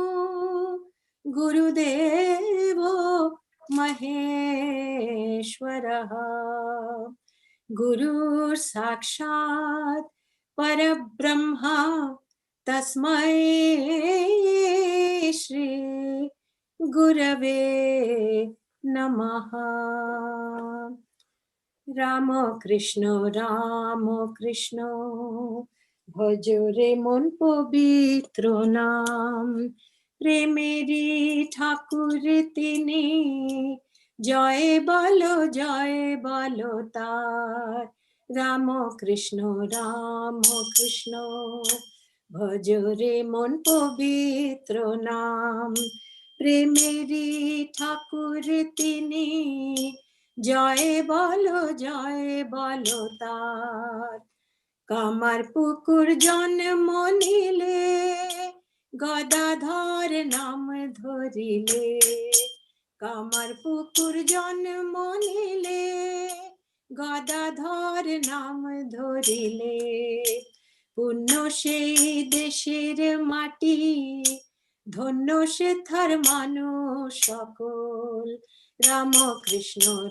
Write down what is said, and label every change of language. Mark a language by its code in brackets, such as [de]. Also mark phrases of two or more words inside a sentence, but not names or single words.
[sa] गुरुदेवो महेश्वरः गुरुः साक्षात् परब्रह्मा तस्मै श्री गुरवे नमः। [bn] রাম কৃষ্ণ ভজ রে মন পবিত্র নাম প্রেমেরই ঠাকুর তিনি জয় বলো তার রাম কৃষ্ণ ভজ রে মন পবিত্র নাম প্রেমেরই ঠাকুর তিনি জয় বলো তার কামার পুকুর জন্ম নিলে গদাধর নাম ধরিলে কামার পুকুর জন্ম নিলে গদাধর নাম ধরিলে পুণ্য সেই দেশের মাটি ধন্য সে থার মানুষ সকল রাম কৃষ্ণ